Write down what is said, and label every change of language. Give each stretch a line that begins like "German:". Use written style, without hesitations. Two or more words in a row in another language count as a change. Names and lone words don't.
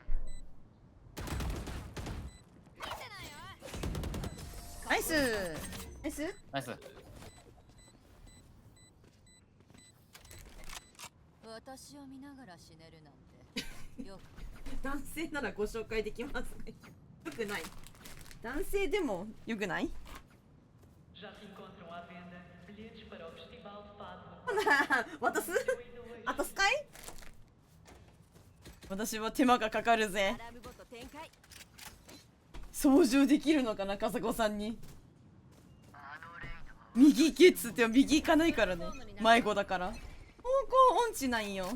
Japanese: ナイスナイス。ナイス。私を見ながら死ねるなんてよく。男性ならご紹介できますよくない。男性でもよくない。
Portuguese: Já se encontram à venda bilhetes para o Festival de Fado.
Japanese: 渡すかい。私は手間がかかるぜ。アラームボット展開。操縦できるのかな笠子さんに。右行けっつっても右行かないからね。迷子だから方向音痴なんよ。